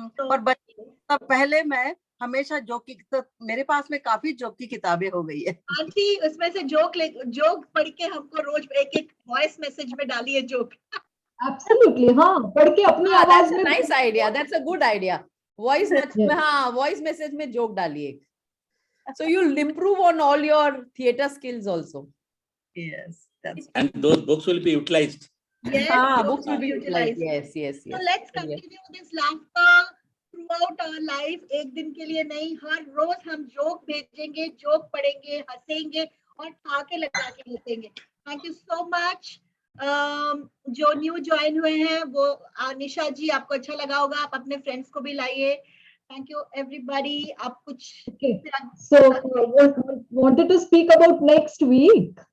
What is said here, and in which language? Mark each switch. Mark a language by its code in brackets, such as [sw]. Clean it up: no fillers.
[hi] और पहले मैं हमेशा जोक की, तो मेरे पास में काफी जोक की किताबें हो गई है. आंटी उसमें से जोक पढ़ के हमको रोज एक वॉइस मैसेज में डालिए जोक. Absolutely, हाँ, पढ़ के अपनी आवाज में. [en] Nice idea. That's a good idea. [hi] Voice message में जोक डालिए. [en] So you'll improve on all your theater skills also. Yes, and those books will be utilized. Yes, books will be utilized. Yes. So let's continue this laughter throughout our life. [hi] एक दिन के लिए नहीं, हर रोज हम joke भेजेंगे, joke पढ़ेंगे, हंसेंगे और ठाके लगा के हंसेंगे. [en] Thank you so much. [hi] जो न्यू ज्वाइन हुए हैं वो निशा जी, आपको अच्छा लगा होगा, आप अपने फ्रेंड्स को भी लाइए. [en] Thank you everybody. [hi] आप कुछ [en] so wanted to speak about next week.